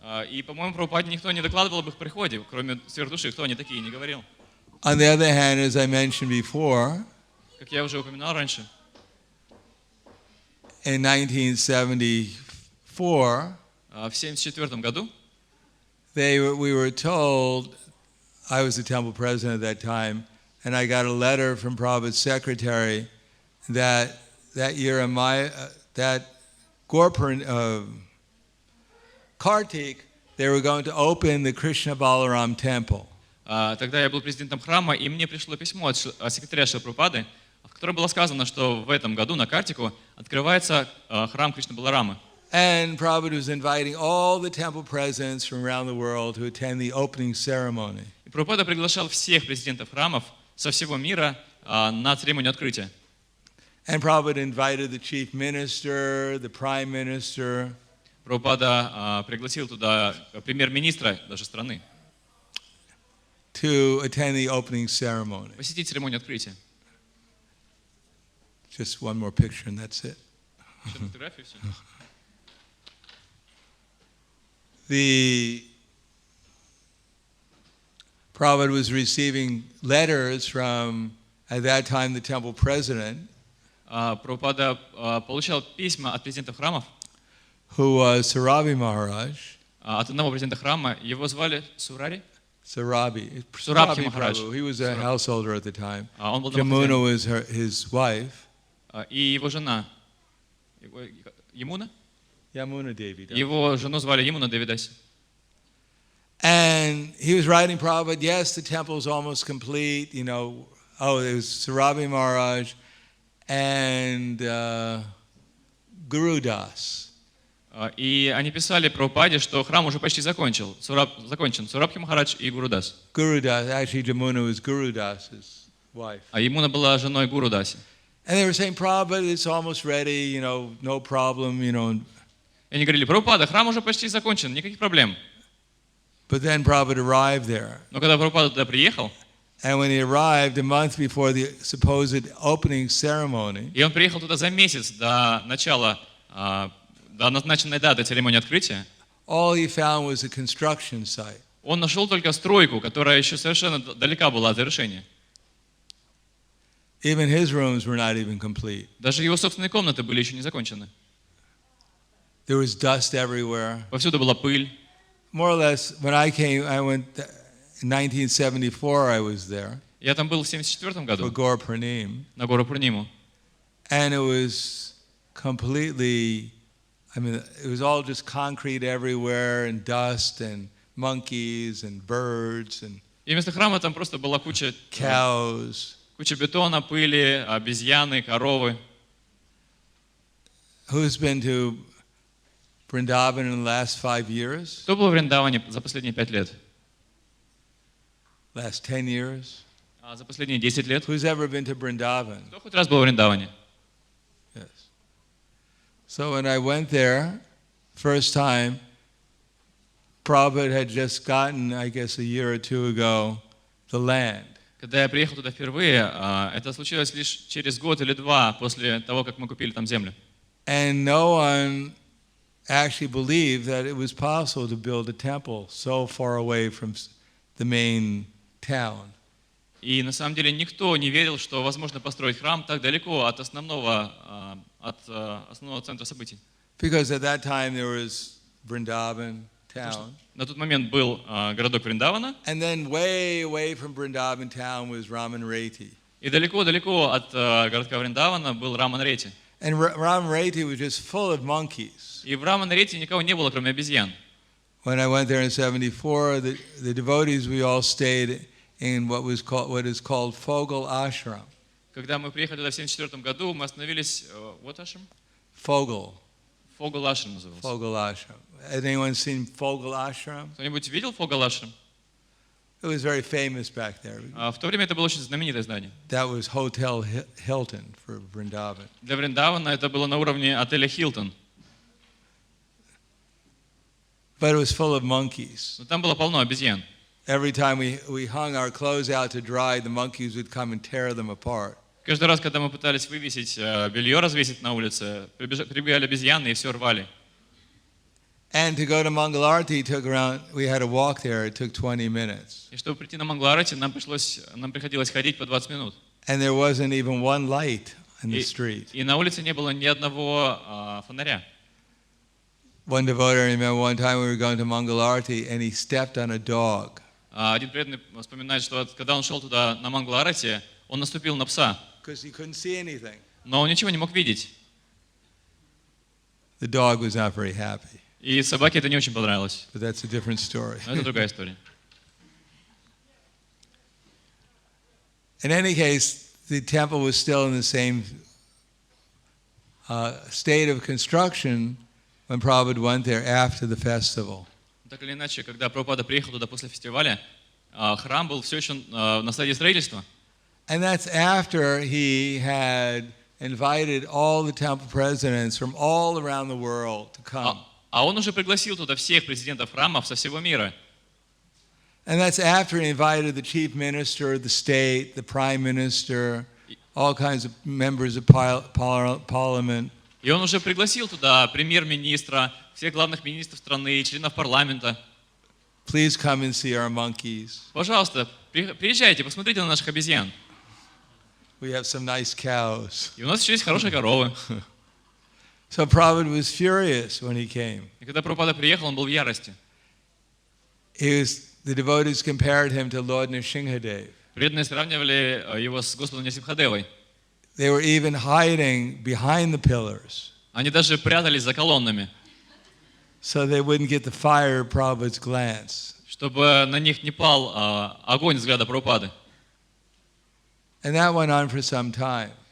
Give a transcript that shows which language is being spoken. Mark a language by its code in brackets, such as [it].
[ru] И, по-моему, Прабхупаде никто не докладывал об их приходе, кроме сверхдуши, кто они такие, не говорил. [en] On the other hand, as I mentioned before, [ru] Как я уже упоминал раньше, [en] in 1974, [ru] в 1974 году [en] we were told, I was the temple president at that time, and I got a letter from Prabhupada's secretary that year in that Kartik, they were going to open the Krishna Balaram temple. [ru] Тогда я был президентом храма, и мне пришло письмо от секретаря Шрилы Прабхупады, в котором было сказано, что в этом году на Картику открывается храм Кришны Баларамы. [en] And Prabhupada was inviting all the temple presidents from around the world to attend the opening ceremony. [ru] И Прабхупада приглашал всех президентов храмов со всего мира на церемонию открытия. [en] And Prabhupada invited the chief minister, the prime minister. [ru] Прабхупада пригласил туда премьер-министра даже страны [en] to attend the opening ceremony. [ru] посетить церемонию открытия. [en] Just one more picture and that's it. [ru] Еще фотографии, все. [en] The Prabhupada was receiving letters from, at that time, the temple president, [ru] Прабхупада получал письма от президентов храмов, [en] who was Sarabi Maharaj. [ru] От одного президента храма, его звали Сурари? [en] Sarabi [ru] Махарадж. [en] Prabhu. He was a householder at the time. [ru] Он был [en] Jamuna was his wife. [ru] И его жена, Ямуна? [en] Yamuna Devi. [ru] Его жену звали Ямуна Девидаси. [en] And he was writing Prabhupada, yes, the temple is almost complete, you know. Oh, it was Sarabi Maharaj and Guru Das. [ru] И они писали Прабхупаде, что храм уже почти закончен. Сурабхи Махарадж и Гуру Дас. [en] Guru Das, actually Jamuna was Guru Das's wife. [ru] А Ямуна была женой Гуру Даси. [en] And they were saying, Prabhupada, it's almost ready, you know, no problem, you know. [ru] И они говорили, Прабхупада, храм уже почти закончен, никаких проблем. [en] But then Prabhupada arrived there. [ru] Но когда Прабхупада туда приехал, [en] And when he arrived a month before the supposed opening ceremony, [ru] и он приехал туда за месяц до начала, до назначенной даты церемонии открытия, [en] all he found was a construction site. [ru] он нашел только стройку, которая еще совершенно далека была от завершения. [en] Even his rooms were not even complete. [ru] Даже его собственные комнаты были еще не закончены. [en] There was dust everywhere. [ru] Повсюду была пыль. [en] More or less, when I came, I went in 1974. I was there [ru] Я там был в 1974 [en] for [ru] году, [en] Gaur Purnim, [ru] на гору Пурниму. [en] and it was completely. I mean, it was all just concrete everywhere, and dust, and monkeys, and birds, and [ru] И вместо храма там просто была куча [en] cows. [ru] бетона, пыли, обезьяны, коровы. [en] Who's been to Vrindavan in the last 5 years? [ru] Кто был в Вриндаване за последние 5 лет? [en] Last 10 years? [ru] За последние 10 лет? [en] Who's ever been to Vrindavan? [ru] Кто хоть раз был в Вриндаване? [en] Yes. So when I went there, first time, Prabhupada had just gotten, I guess a year or two ago, the land. [ru] Когда я приехал туда впервые, это случилось лишь через год или два после того, как мы купили там землю. [en] And no one actually believed that it was possible to build a temple so far away from the main town. [ru] И на самом деле никто не верил, что возможно построить храм так далеко от основного центра событий. [en] Because at that time there was Vrindavan town. [ru] На тот момент был городок Вриндавана, [en] And then way away from Vrindavan town was Ramanreti. [ru] и далеко-далеко от городка Вриндавана был Раман-Рети. [en] And Ramanreti was just full of monkeys. [ru] И в Раман-Рети никого не было, кроме обезьян. [en] When I went there in 74, the devotees, we all stayed in what is called Fogel Ashram. [ru] Когда мы приехали туда в 1974 году, мы остановились... Вот ашрам? [en] Fogel. [ru] Фогл ашрам назывался. [en] Fogel Ashram. Has anyone seen Fogel Ashram? [ru] Кто-нибудь видел Фогл ашрам? [en] It was very famous back there. [ru] В то время это было очень знаменитое здание. [en] That was Hotel Hilton for Vrindavan. [ru] Для Вриндавана это было на уровне отеля «Хилтон». [en] But it was full of monkeys. [ru] Но там было полно обезьян. [en] Every time we hung our clothes out to dry, the monkeys would come and tear them apart. [ru] Каждый раз, когда мы пытались вывесить белье, развесить на улице, прибегали обезьяны и все рвали. [en] And to go to Mangalarti took around, we had to walk there, it took 20 minutes. [ru] И чтобы прийти на Мангаларати, нам приходилось ходить по 20 минут. [en] And there wasn't even one light on the street. [ru] И на улице не было ни одного фонаря. [en] One devotee, I remember one time we were going to Mangalarti and he stepped on a dog. [ru] Один преданный вспоминает, что когда он шел туда на Мангаларати, он наступил на пса. [en] Because he couldn't see anything. [ru] Но он ничего не мог видеть. [en] The dog was not very happy. [ru] И собаке это не очень понравилось. [en] But that's a different story. [ru] Но это другая история. [en] In any case, the temple was still in the same state of construction when Prabhupada went there after the festival. [ru] Так или иначе, когда Прабхупада приехал туда после фестиваля, храм был все еще на стадии строительства. [en] And that's after he had invited all the temple presidents from all around the world to come. [ru] А он уже пригласил туда всех президентов храмов со всего мира. [en] And that's after he invited the chief minister of the state, the prime minister, all kinds of members of parliament. [ru] И он уже пригласил туда премьер-министра, всех главных министров страны, членов парламента. [en] Please come and see our monkeys. [ru] Пожалуйста, приезжайте, посмотрите на наших обезьян. [en] We have some nice cows. [ru] И у нас еще есть хорошие коровы. [en] So Prabhupada was furious when he came. [ru] И когда Прабхупада приехал, он был в ярости. [en] The devotees compared him to Lord Nrsimhadev. [ru] Преданные сравнивали его с Господом Нрсимхадевой. [en] They were even hiding behind the pillars. [ru] Они даже прятались за колоннами, [en] so they wouldn't get the fire of Prabhupada's glance. [ru] Чтобы на них не пал огонь взгляда Прабхупады. [en] And that went on for some time.